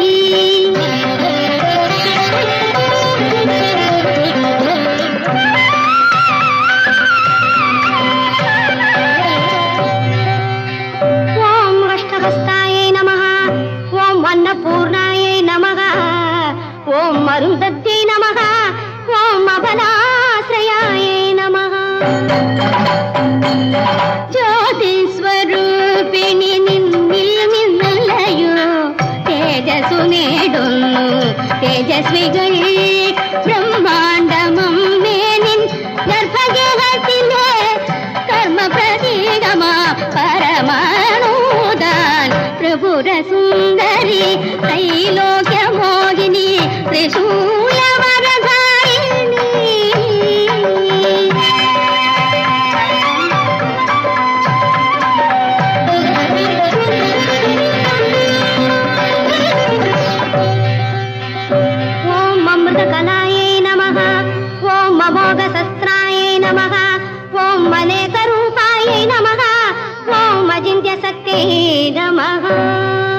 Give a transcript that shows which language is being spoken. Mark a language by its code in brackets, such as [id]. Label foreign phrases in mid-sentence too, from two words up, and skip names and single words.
[sa] ఓం అష్టహస్తాయై నమః, ఓం అన్నపూర్ణాయై నమః, ఓం అరుంధత్యై నమః, ఓం అబలాశ్రయాయై నమః. [ml] ജ്യോതി സ്വരൂപിണി നിന്നല്ലയോ തേജസു నేడుന്നു തേജസ്വികൾ ബ്രഹ്മാണ്ടമമ്മേ നിൻ ഗർഭഗേഹത്തിലെ കർമ്മ പ്രതീകമാ പരമാണുദാൻ. ത്രിപുര സുന്ദരി ത്രൈലോക്യ മോഹിനി ത്രിശൂല വരധാരിണി. [sa] ఓం అమృతకలాయై నమః, ఓం అమోఘశస్త్రాయై నమః, ఓం అనేక రూపాయై నమః, ఓం అజింత్య శక్త్యై నమః.